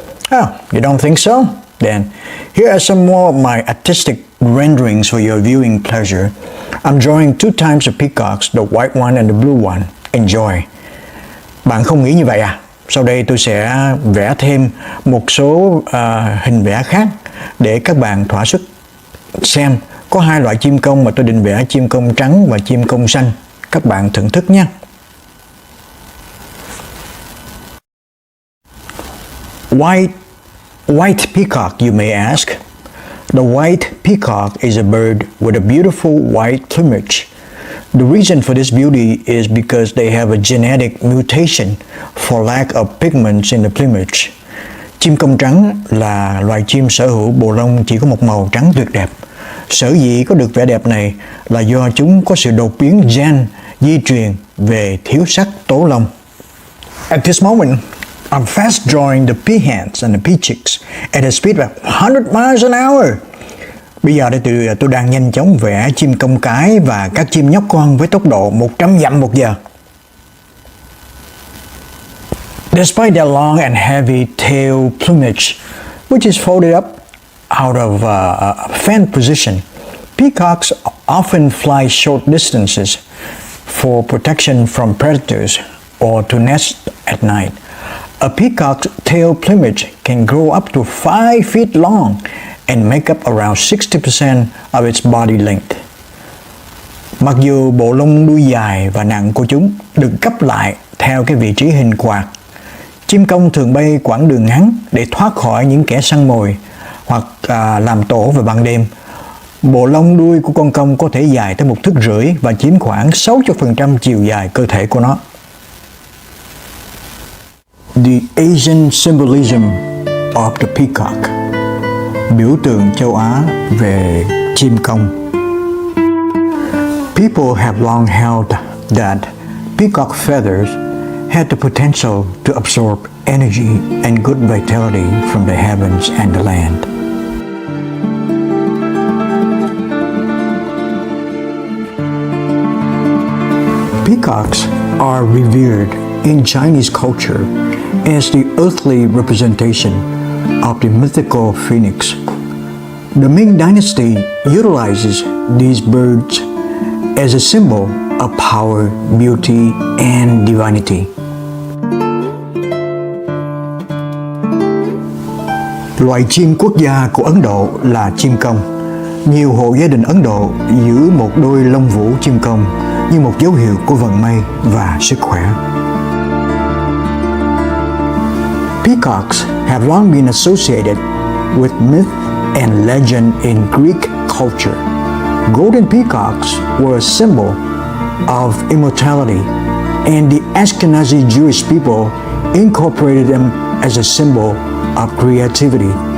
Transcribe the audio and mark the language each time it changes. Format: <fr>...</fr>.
<en>Oh, you don't think so? Then, here are some more of my artistic renderings for your viewing pleasure. I'm drawing 2 types of peacocks, the white one and the blue one. Enjoy.</en> <vi>Bạn không nghĩ như vậy à? Sau đây tôi sẽ vẽ thêm một số hình vẽ khác để các bạn thỏa sức xem. Có 2 loại chim công mà tôi định vẽ, chim công trắng và chim công xanh. Các bạn thưởng thức nhé.</vi> <en>White peacock, you may ask. The white peacock is a bird with a beautiful white plumage. The reason for this beauty is because they have a genetic mutation for lack of pigments in the plumage.</en> <vi>Chim công trắng là loài chim sở hữu bộ lông chỉ có một màu trắng tuyệt đẹp. Sở dĩ có được vẻ đẹp này là do chúng có sự đột biến gen di truyền về thiếu sắt tố lông.</vi> <en>At this moment, I'm fast drawing the peahens and the peacocks at a speed of 100 miles an hour.</en> <vi>Bây giờ tôi đang nhanh chóng vẽ chim công cái và các chim nhóc con với tốc độ 100 dặm một giờ.</vi> <en>Despite their long and heavy tail plumage, which is folded up out of a fan position, peacocks often fly short distances for protection from predators or to nest at night. A peacock's tail plumage can grow up to 5 feet long and make up around 60% of its body length.</en> <vi>Mặc dù bộ lông đuôi dài và nặng của chúng được gấp lại theo cái vị trí hình quạt, chim công thường bay quãng đường ngắn để thoát khỏi những kẻ săn mồi hoặc làm tổ vào ban đêm. Bộ lông đuôi của con công có thể dài tới 1,5 thước và chiếm khoảng 60% chiều dài cơ thể của nó.</vi> <en>The Asian symbolism of the peacock.</en> <vi>Biểu tượng châu Á về chim công.</vi> <en>People have long held that peacock feathers had the potential to absorb energy and good vitality from the heavens and the land. Peacocks are revered in Chinese culture as the earthly representation of the mythical phoenix. The Ming Dynasty utilizes these birds as a symbol of power, beauty, and divinity.</en> <vi>Loài chim quốc gia của Ấn Độ là chim công. Nhiều hộ gia đình Ấn Độ giữ một đôi lông vũ chim công như một dấu hiệu của vận may và sức khỏe.</vi> <en>Peacocks have long been associated with myth and legend in Greek culture. Golden peacocks were a symbol of immortality, and the Ashkenazi Jewish people incorporated them as a symbol of creativity.</en>